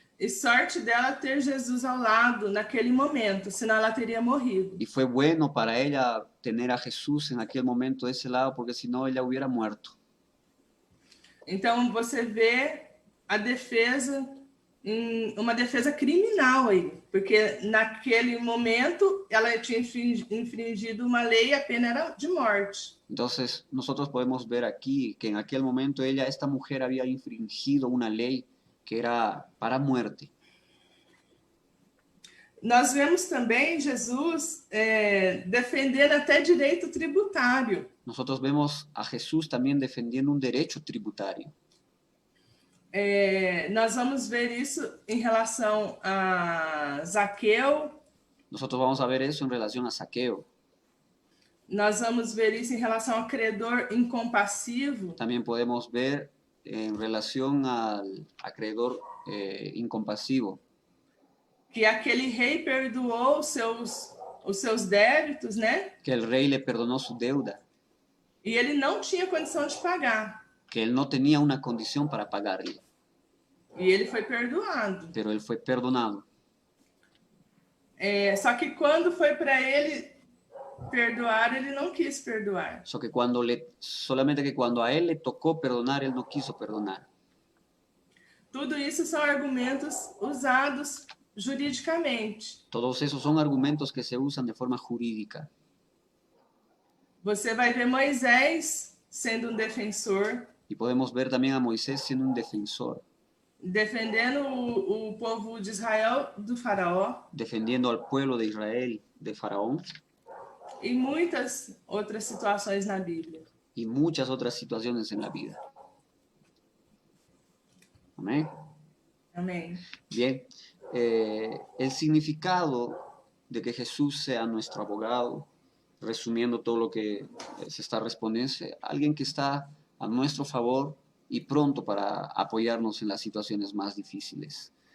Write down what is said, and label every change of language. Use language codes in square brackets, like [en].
[pt] E sorte dela ter Jesus ao lado naquele momento, senão ela teria morrido. [es] Y fue bueno para ella tener a Jesús en aquel momento de ese lado, porque si no ella hubiera muerto. [pt] Então você vê a defesa, uma defesa criminal aí, porque naquele momento ela tinha infringido uma lei e a pena era de morte. [es] Entonces nosotros podemos ver aquí que en aquel momento esta mujer había infringido una ley que era para muerte. [pt] nós vemos também Jesus defender até direito tributário. [es] Nosotros vemos a Jesús también defendiendo un derecho tributario. [pt] Nós vamos ver isso em relação a Zaqueu, [es] Nosotros vamos a ver eso en relación a Saqueo. [pt] nós vamos ver isso em relação ao credor incompassivo, [es] También podemos ver en relación al acreedor incompasivo, [pt] que aquele rei perdoou os seus débitos, né? [es] que el rey le perdonó su deuda, [pt] E ele não tinha condição de pagar. [es] que él no tenía una condición para pagarle, [pt] E ele foi perdoado. [es] pero él fue perdonado. [pt] Só que quando foi para ele perdoar, ele não quis perdoar. [es] Solamente que cuando a él le tocó perdonar, él no quiso perdonar. [pt] Tudo isso são argumentos usados juridicamente. [es] Todos esos son argumentos que se usan de forma jurídica. [pt] Você vai ver Moisés sendo um defensor, [es] Y podemos ver también a Moisés siendo un defensor, [pt] defendendo o povo de Israel do faraó, [es] defendiendo al pueblo de Israel de Faraón, [pt] e muitas outras situações na Bíblia. [es] y muchas otras situaciones en la vida. Amén. [pt] Amém. [es] Bien, el significado de que Jesús sea nuestro abogado, resumiendo todo lo que se está respondiendo, es alguien que está a nuestro favor y pronto para apoyarnos en las situaciones más difíciles.